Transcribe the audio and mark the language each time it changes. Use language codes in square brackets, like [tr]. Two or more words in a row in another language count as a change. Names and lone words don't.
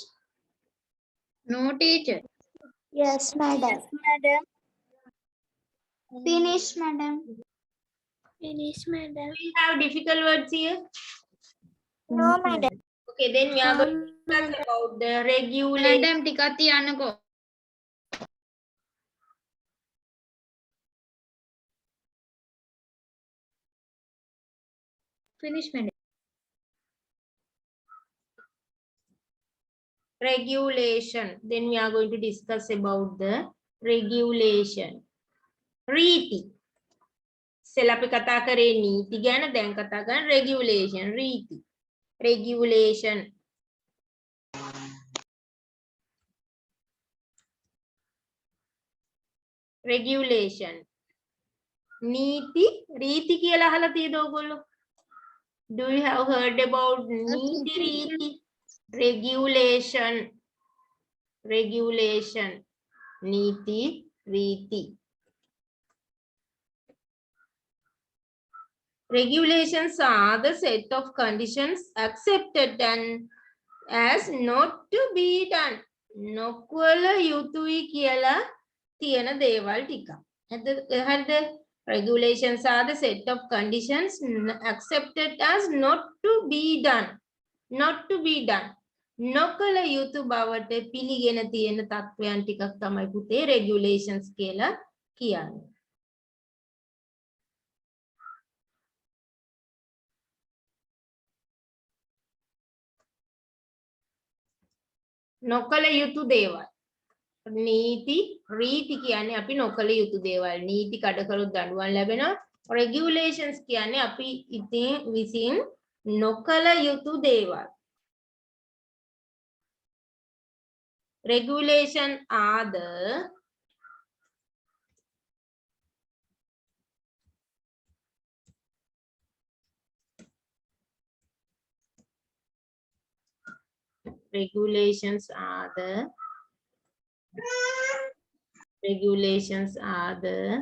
[en] No, teacher. Yes, madam. Yes, madam. Finish, madam. Finish, madam. Do you have difficult words here? No, madam. Okay, then we are going to discuss about the regulation. Madam, [si] ටිකක් තියන්නකෝ. [en] Finish, madam. Regulation. Then we are going to discuss about the regulation. Riti. [si] ඉස්සෙල්ලා අපි කතා කරේ නීති ගැන, දැන් කතා කරන්නේ regulation. Riti. [en] Regulation. Regulation. [si] නීති, රීති කියලා අහලා තියෙද ඔයගොල්ලෝ? [en] Do you have heard about [si] නීති රීති? [en] Regulation. Regulation. [si] නීති, රීති. [en] Regulations are the set of conditions accepted and as not to be done. [si] නොකළ යුතුයි කියලා තියෙන දේවල් ටික. හරිද? [en] Regulations are the set of conditions accepted as not to be done. Not to be done. [si] නොකළ යුතු බවට පිළිගෙන තියෙන තත්වයන් ටිකක් තමයි පුතේ regulations කියලා කියන්නේ. නොකළ යුතු දේවල්. නීති රීති කියන්නේ අපි නොකළ යුතු දේවල්. නීති කඩ කළොත් දඬුවම් ලැබෙනවා. regulations කියන්නේ අපි ඉතින් විසින් නොකළ යුතු දේවල්. [en] Regulation are the regulations are the